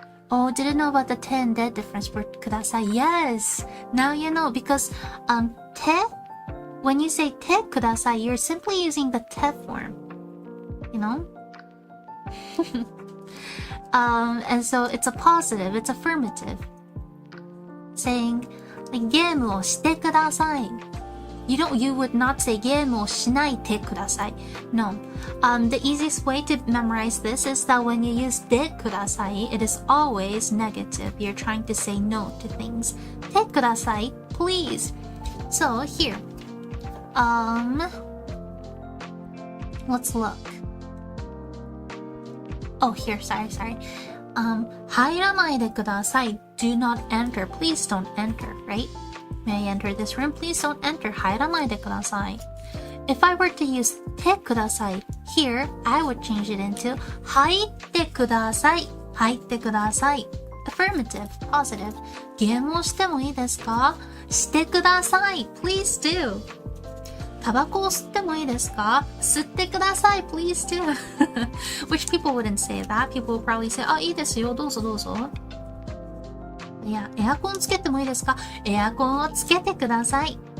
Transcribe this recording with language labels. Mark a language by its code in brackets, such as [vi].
[en] Oh, didn't know about the te and de difference for kudasai. Yes! Now you know, because te, when you say te kudasai, you're simply using the te form. You know? And so it's a positive, it's affirmative. Saying, like, [ja] ゲームをしてください. [en] You would not say [ja] ゲームをしないでください. [en] No. The easiest way to memorize this is that when you use でください, it is always negative. You're trying to say no to things. でください, please. So here. Let's look. Oh, here, sorry. [ja] 入らないでください. [en] Do not enter. Please don't enter, right? May I enter this room? Please don't enter. [ja] 入らないでください. [en] If I were to use てください here, I would change it into [ja] 入ってください. 入ってください. [en] Affirmative, positive. [ja] ゲームをしてもいいですか? してください. [en] Please do. [ja] タバコを吸ってもいいですか? 吸ってください. [en] Please do. Which people wouldn't say that. People would probably say, [ja] いいですよ。どうぞどうぞ。いや、エアコンつけてもいいですか?エアコンをつけてください.